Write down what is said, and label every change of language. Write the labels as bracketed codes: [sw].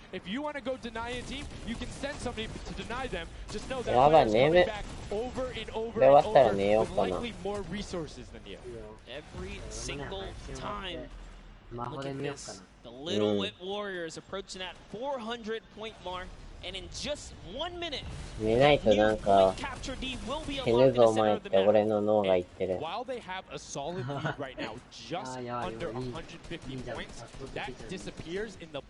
[en] If you want to go deny a team, you can send somebody to deny them. Just know that players coming back over and over and over with likely more resources than you. Every single time. Look at this. The Little Whip Warriors approaching that 400-point mark. And in just 1 minute, [ja] 見ないとなんか死ぬぞお前って俺の脳が言ってる。 [en] While they have a solid lead right now, just under 150 points, that disappears in the